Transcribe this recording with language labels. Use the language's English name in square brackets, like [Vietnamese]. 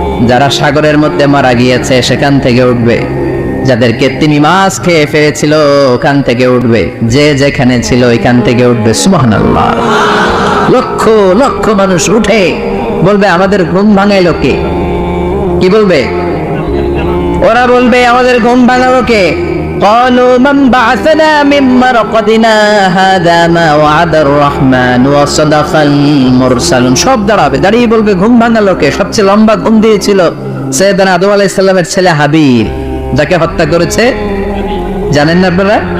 [Bangla] যারা সাগরের মধ্যে মারা গিয়েছে সেখান থেকে উঠবে। যাদেরকে তিনি মাছ খেয়ে ফেলেছিল ওখান থেকে উঠবে। যে যেখানে ছিল ওইখান থেকে উঠবে। সুবহানাল্লাহ। লক্ষ লক্ষ মানুষ উঠে বলবে আমাদের ঘুম ভাঙাইলো কে? কি বলবে? ওরা বলবে আমাদের ঘুম ভাঙালো কে? [Arabic] قالوا من بعثنا من مرقدنا هذا ما وعد الرحمن وصدق المرسلون। [Bangla] সব দাঁড়িয়ে বলবে ঘুম ভাঙালো কে? সবচেয়ে লম্বা ঘুম দিয়েছিল সৈয়দনা আদম আলাইহিস সালামের ছেলে হাবিল, যাকে হত্যা করেছে জানেন না আপনারা?